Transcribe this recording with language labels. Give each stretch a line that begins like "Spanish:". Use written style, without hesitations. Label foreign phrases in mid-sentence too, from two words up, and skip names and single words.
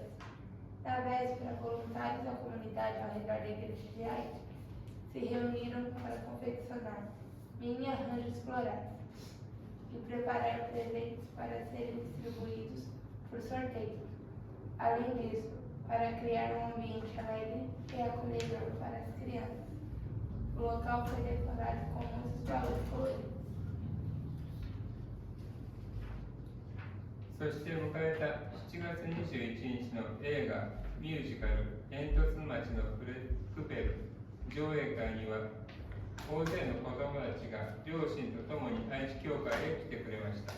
Portuguese: Na véspera, voluntários da comunidade ao redor da igreja de Haiti se reuniram para confeccionar mini arranjos florais e preparar presentes para serem distribuídos por sorteio. Além disso, para criar um ambiente alegre e acolhedor para as crianças, o local foi decorado com muitos balões coloridos.
Japanese: そして迎えた7月21日の映画ミュージカル「煙突町のプペル」上映会には大勢の子供たちが両親と共に愛知教会へ来てくれました。